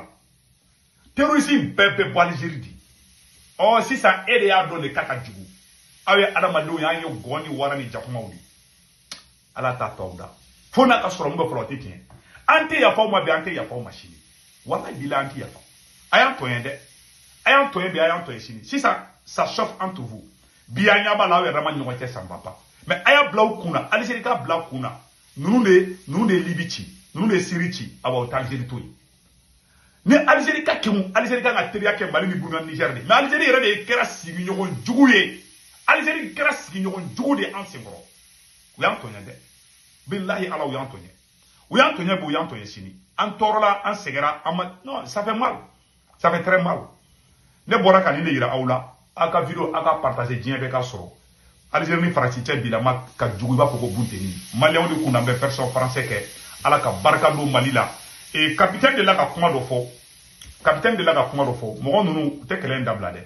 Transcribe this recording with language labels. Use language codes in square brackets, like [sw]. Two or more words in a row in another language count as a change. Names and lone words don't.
[bm] Terrorisme bɛɛ bɛ bɔ Algérie di. Sisan e de y'a dɔn de k'a ka jugu. Aw ye adamadenw y'an ye gɔn ni wara ni jakumaw di. Ala t'a tɔw da. Fo n'a ka sɔrɔ mun bɛ fɔlɔ o tɛ tiɲɛ. An tɛ yafa aw ma bi, an tɛ yafa aw ma sini. [ar] والله بالله [bm] an tɛ yafa. A y'an tɔɲɛ dɛ. A y'an tɔɲɛ bi, a y'an tɔɲɛ sini. [fr] Sisan ça chauffe entre vous. [bm] Bi an ɲa b'a la aw yɛrɛ ma ɲɔgɔn cɛ sanba ba. Mais a y'a bila aw kunna, Algérie k'a bila aw kunna. Ninnu de ye Libi ci, ninnu de ye Syrie ci, aw b'aw ta Algérie to yen. Ni Algérie ka kɛmu, Algérie kan ka teriya kɛ Mali ni Burkina Niger de. Mais Algérie yɛrɛ de kɛra sigiɲɔgɔn jugu ye. Algérie kɛra sigiɲɔgɔn jugu de an senkɔrɔ. U y'an tɔɲɛ dɛ. Billahi Ala u y'an tɔɲɛ. U y'an tɔɲɛ bi, u y'an tɔɲɛ sini. An tɔɔrɔla, an sɛgɛra, [fr] non, ça fait mal. Ça fait très mal. [bm] Ne bɔra ka nin de yira aw la. Aw ka vidéo, aw ka partager diɲɛ bɛɛ ka sɔrɔ. Algérie ni Faransi cɛ bilama ka jugu i b'a fɔ ko bunteni. Maliyɛnw de kun na bɛ [fr] version français [bm] kɛ. Ala ka barika don Mali la. Et capitaine de la ka kuma dɔ fɔ. Mɔgɔ ninnu u tɛ kɛlɛ in dabila dɛ.